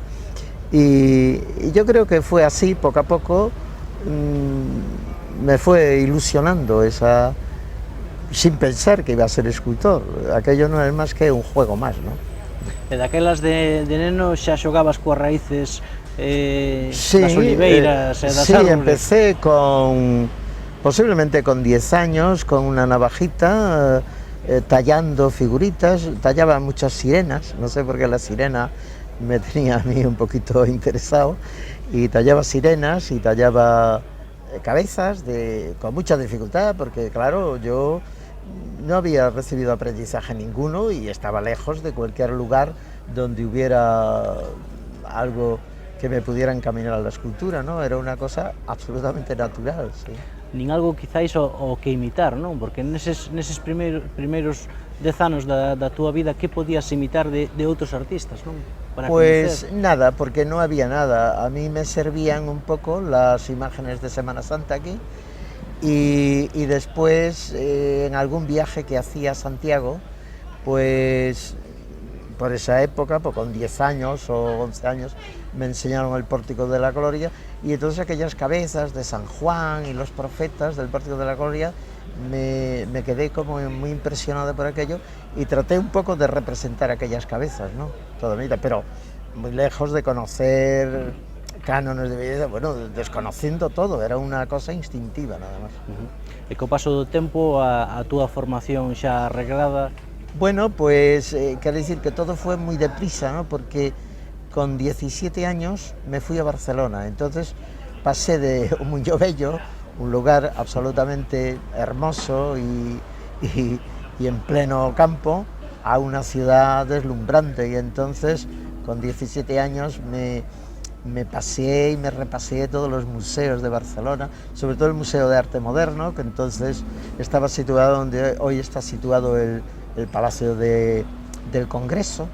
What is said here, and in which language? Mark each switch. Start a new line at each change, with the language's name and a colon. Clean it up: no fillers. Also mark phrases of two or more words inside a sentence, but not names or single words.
Spanish: Y yo creo que fue así, poco a poco, me fue ilusionando sin pensar que iba a ser escultor. Aquello no es más que un juego más, ¿no?
Galician: E daquelas de neno xa xogabas coas raíces sí, das oliveiras e das árboles?
Spanish: Sí, empecé posiblemente con 10 años, con una navajita, tallando figuritas. Tallaba muchas sirenas, no sé por qué la sirena me tenía a mí un poquito interesado, y tallaba sirenas y tallaba cabezas con mucha dificultad, porque claro, yo no había recibido aprendizaje ninguno y estaba lejos de cualquier lugar donde hubiera algo que me pudiera encaminar a la escultura, ¿no? Era una cosa absolutamente natural, sí.
Galician: Nin algo quizáis o que imitar, non? Porque neses primeiros 10 anos da túa vida, que podías imitar de outros artistas, non?
Spanish: Pues nada, porque no había nada. A mí me servían un poco las imágenes de Semana Santa aquí y después en algún viaje que hacía a Santiago, pues por esa época, pues con 10 años o 11 años, me enseñaron el Pórtico de la Gloria, y entonces aquellas cabezas de San Juan y los profetas del Pórtico de la Gloria me quedé como muy impresionado por aquello y traté un poco de representar aquellas cabezas, ¿no? Toda mi vida, pero muy lejos de conocer cánones de belleza, bueno, desconociendo todo, era una cosa instintiva nada más.
Galician: E co paso do tempo a túa formación xa arreglada?
Spanish: Bueno, pues quiere decir que todo fue muy deprisa, ¿no? Porque con 17 años me fui a Barcelona, entonces pasé de un Muiño Vello, un lugar absolutamente hermoso y en pleno campo, a una ciudad deslumbrante, y entonces con 17 años me paseé y me repasé todos los museos de Barcelona, sobre todo el Museo de Arte Moderno, que entonces estaba situado donde hoy está situado el Palacio del Congreso.